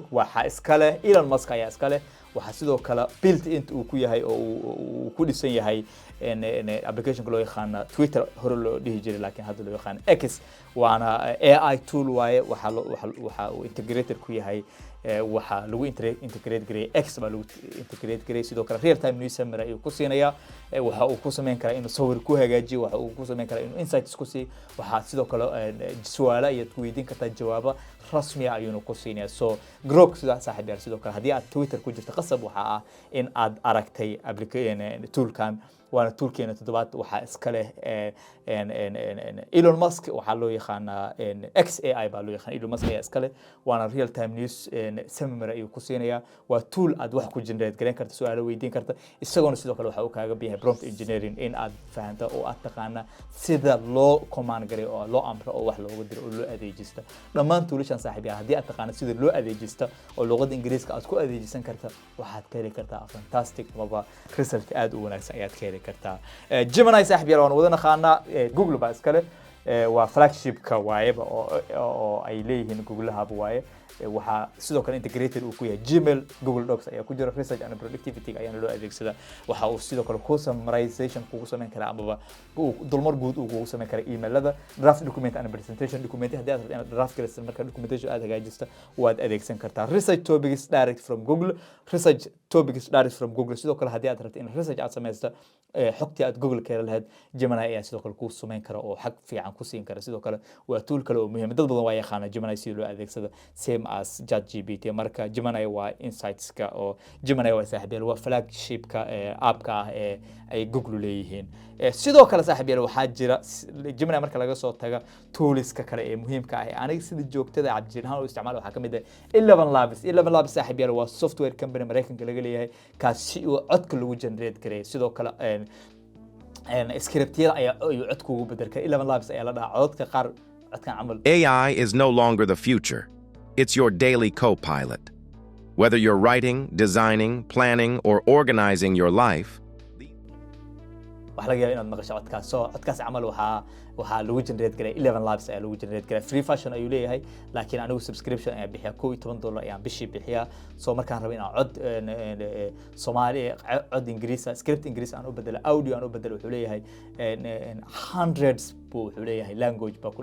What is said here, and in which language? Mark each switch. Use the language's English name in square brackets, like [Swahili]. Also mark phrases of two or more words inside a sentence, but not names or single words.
[Somali] waxa iska leh Elon Musk ayaa iska leh waxa sidoo kale [English] built in [Somali] uu ku yahay oo uu ku dhisan yahay application loo yaqaan Twitter hore loo dhihi jiray laakiin hadda loo yaqaan X waana [English] AI tool [Somali] waaye waxa uu integrated ku yahay waxa lagu integrate garay X baa lagu integrate garay sidoo kale [English] real time news summary [Somali] ayuu ku siinaya waxa uu ku sameyn karaa inuu sawir ku hagaajiyo waxa uu ku sameyn karaa inuu insights ku sii waxa sidoo kale su'aalo iyo weydiin kartaa jawaabo rasmi ah ayuu ku siinaya so Grok sida saaxiibayaal sidoo kale hadii aad Twitter ku jirto qasab waxa ah in aad aragtay application toolkan waana toolkeena toddobaad waxa iska leh Elon Musk waxa loo yaqaanaa XAI baa loo yaqaan Elon Musk ayaa iska leh waana [English] real time news summary [Somali] ayuu ku siinaya waa tool aad wax ku generate garan karto su'aalo weydiin karta isagoo sidoo kale waxa uu kaaga bixiyay [English] prompt engineering [Somali] in aad fahanto oo aad taqaana sida loo command garay oo loo amro oo wax loogu diro oo loo adeejisto dhammaan toolashan saaxiibayaal haddii aad taqaana sida loo adeejisto oo luqadda Ingiriiska aad ku adeejisan karta waxaad ka heli kartaa fantastic maba result aad u wanaagsan ayaad ka heli kartaa Gemini saaxiibayaal waan wada naqaanaa Google baa iska leh waa flagship-ka waayaba oo ay leeyihiin Google Hub waaye waxa sidoo kale integrated uu ku yahay Gmail Google Docs ayaa ku jira [English] research and productivity [Somali] ayaana loo adeegsadaa waxa uu sidoo kale ku summarization kugu sameyn karaa ama dulmar guud uu kugu sameyn karaa emailada [English] draft document and presentation document [Somali] haddii aad rabto inaad draft galayso marka documentation aad hagaajisto waad adeegsan kartaa [English] research topics direct from Google [Somali] sidoo kale haddii aad rabto in research aad sameysto xogtii aad Google ka lahayd Gemini ayaa sidoo kale ku sameyn kara oo xaq fiican ku siin kara sidoo kale waa tool kale oo muhiim dad badan waa yaqaana Gemini si loo adeegsado [English] same as ChatGPT [Somali] marka Gemini waa insights-ka oo Gemini waa saaxiibayaal waa flagship-ka app-ka ah ee ay Google leeyihiin sidoo kale saaxiibayaal waxaa jira Gemini marka laga soo tago tools-ka kale ee muhiimka ah aniga sida joogtada Abdijaliil oo isticmaal waxa kamid ah ElevenLabs saaxiibayaal waa [English] software company [Somali] Mareykanka laga leeyahay kaasi oo codka lagu generate gareeyo sidoo kale script-yada ayaa cod kugu bedel kara ElevenLabs ayaa la dhahaa codka qaar codkan camal [English] AI is no longer the future. It's your daily co-pilot. Whether you're writing, designing, planning, or organizing your life, [Somali] waxa laga yaabaa inaad maqasho codkaas camal waxa lagu generate garay ElevenLabs ayaa lagu generate garay [English] free version [Somali] ayuu leeyahay laakiin anigu subscription ayaa bixiya $12 ayaan bishii bixiya soo markaan rabo inaan cod Soomaali cod Ingiriis script Ingiriis aan u bedelo audio aan u bedelo wuxuu leeyahay hundreds wuxuu leeyahay language ba ku